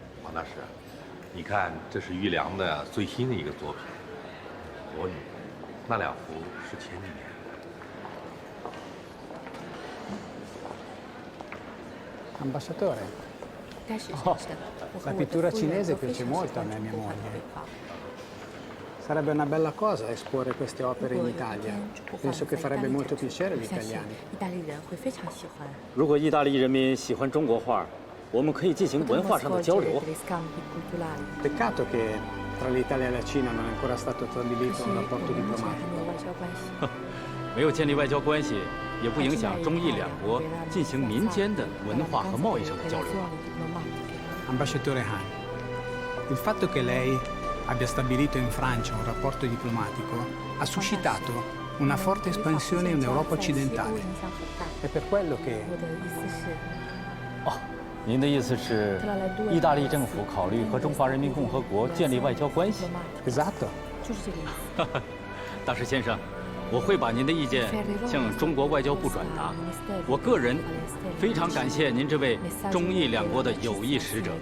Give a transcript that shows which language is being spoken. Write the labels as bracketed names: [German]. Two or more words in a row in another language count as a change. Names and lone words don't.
[Chinese] 那是。你看，这是于良的最新的一个作品《裸女》，那两幅是前几年的。 [Italian] Ambasciatore, oh, la pittura cinese piace molto a me e mia moglie. Sarebbe una bella cosa esporre queste opere in Italia. Penso che farebbe molto piacere agli italiani. [Chinese] 意大利人会非常喜欢。如果意大利人民喜欢中国画，我们可以进行文化上的交流。 [Italian] Peccato che tra l'Italia e la Cina non è ancora stato stabilito un rapporto diplomatico. [Chinese] 没有建立外交关系，也不影响中意两国进行民间的文化和贸易上的交流。 [Italian] Ambasciatore Han, il fatto che lei abbia stabilito in Francia un rapporto diplomatico ha suscitato una forte espansione in Europa occidentale. È per quello che... [Chinese] 哦，您的意思是，意大利政府考虑和中华人民共和国建立外交关系 [Italian] Esatto. [Chinese] 就是这个意思。大使先生，我会把您的意见向中国外交部转达。我个人非常感谢您这位中意两国的友谊使者。